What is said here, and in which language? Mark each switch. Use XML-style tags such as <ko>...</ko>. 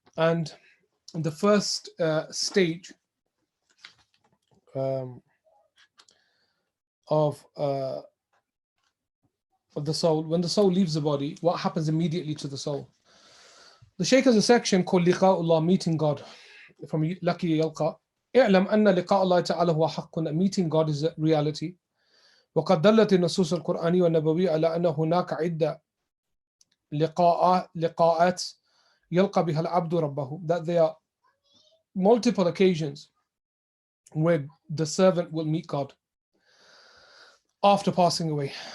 <en>And the first stage of the soul, when the soul leaves the body, what happens immediately to the soul? The Shaykh has a section called liqa'ullah, meeting God, from Laki Yalqa.</en> <ar>اعلم أن لقاء الله تعالى هو حق,</ar> <en>that meeting God is a reality.</en> <ar>وقد دلت النصوص القرآنية والنبوية على أن هناك عدة لقاءات يلقى بها العبد ربه,</ar> <en>that there are multiple occasions where the servant will meet God after passing away.</en>